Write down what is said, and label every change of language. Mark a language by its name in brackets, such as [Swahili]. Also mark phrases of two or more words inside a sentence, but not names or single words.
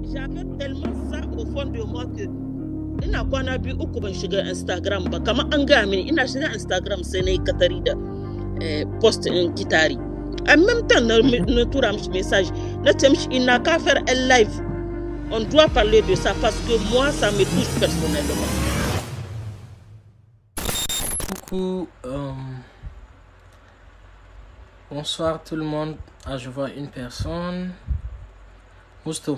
[French] J'avais tellement ça au fond de moi que [Hausa] ina kwana biyu uku ban shiga Instagram ba, kamar an gaya mini ina shiga Instagram sai na yi katari da post in Kitari. [French] En même temps, [Hausa] na tura mishi message, na ce mishi ina ka [French] faire un live. On doit parler de ça parce que moi, ça me touche personnellement. Coucou, bonsoir tout le monde. Ah, je vois une personne. Mousto.